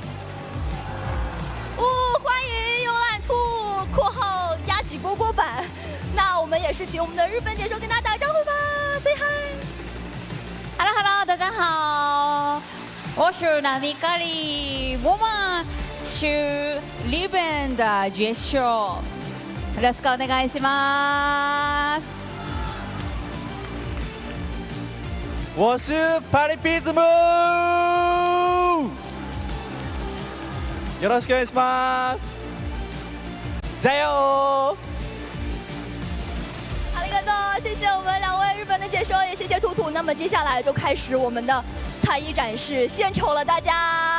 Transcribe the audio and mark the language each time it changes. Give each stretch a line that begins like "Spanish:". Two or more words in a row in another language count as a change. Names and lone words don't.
Chinese: 欢迎慵懒兔（括号压挤蝈蝈版）。那我们也是请我们的日本解说跟大家打个招呼吧 ，
English: Say hi。 Hello Hello，
Chinese: 大家好，我是南米咖喱，我们是日本的解说，
Japanese: よろしくお願いします。
Chinese: 我是パリピズム，
Japanese: よろしくお願いします，
Chinese: 加油！好的，谢谢我们2位日本的解说，也谢谢兔兔。那么接下来就开始我们的才艺展示，献丑了大家！